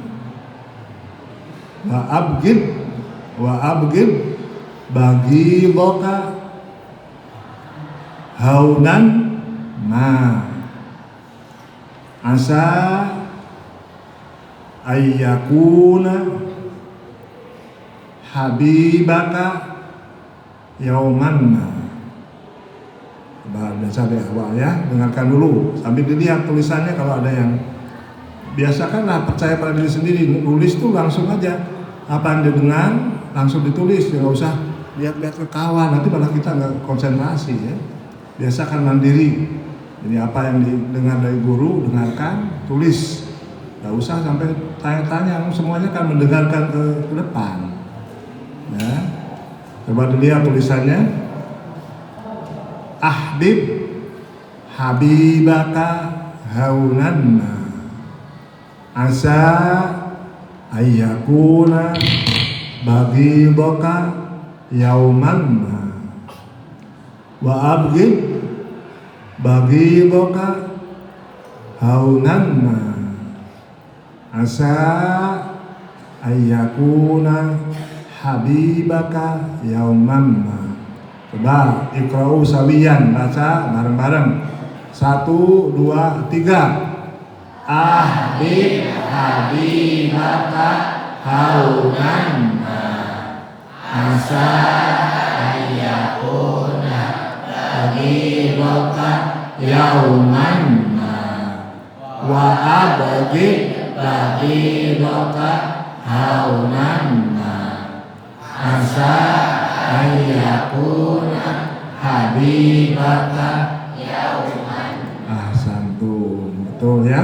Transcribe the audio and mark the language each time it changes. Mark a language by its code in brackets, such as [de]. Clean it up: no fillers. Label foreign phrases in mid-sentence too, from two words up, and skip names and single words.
[ar] وأبغض بغيضك هونا ما. عسى أن يكون حبيبك يوما ما. [id] Baca dari awal ya, dengarkan dulu sambil dilihat tulisannya. Kalau ada yang biasakanlah percaya pada diri sendiri, nulis tuh langsung aja apa yang didengar langsung ditulis, ya nggak usah lihat-lihat ke kawan, nanti malah kita nggak konsentrasi ya. Biasakan mandiri, jadi apa yang didengar dari guru dengarkan, tulis, nggak usah sampai tanya-tanya, semuanya kan mendengarkan ke depan ya. Coba dilihat tulisannya. [ar] أحبب حبيبك هونا ما. عسى أن يكون بغيضك يوما ما. وأبغض بغيضك هونا ما عسى أن يكون حبيبك يوما ما. [id] Coba [ar] اقرؤوا سويا, [id] baca bareng-bareng. 1, 2, 3. [ar] أحبب حبيبك هونا ما عسى أن يكون حبيبك يوما ما وأبغض حبيبك هونا ما عسى أن يكون حبيبك يوما. [id] Ahsantum, betul ya.